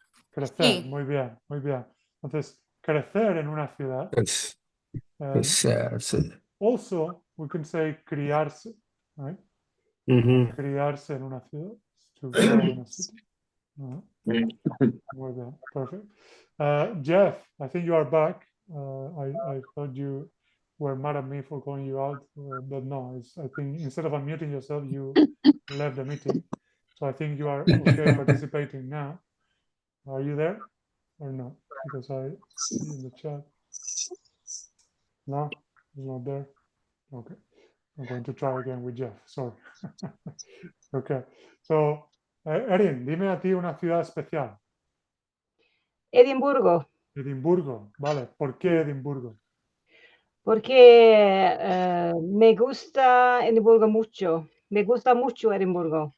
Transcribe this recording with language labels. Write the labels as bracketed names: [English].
[Spanish] Crecer, muy bien, muy bien. Entonces, crecer en una ciudad. Crecer, sí. [English] Also, we can say criarse, right? [Spanish] Criarse en una ciudad. [English] To grow in a city. [Spanish] Muy bien, [English] perfect. Jeff, I think you are back. I thought you were mad at me for calling you out, but no, I think instead of unmuting yourself, you left the meeting. So I think you are okay participating now. Are you there or no? Because I see in the chat. No, he's not there. Okay, I'm going to try again with Jeff. Sorry. Okay, so [Spanish] Erin, dime a ti una ciudad especial. Edimburgo. Edimburgo, vale. ¿Por qué Edimburgo? Porque me gusta Edimburgo mucho. Me gusta mucho Edimburgo.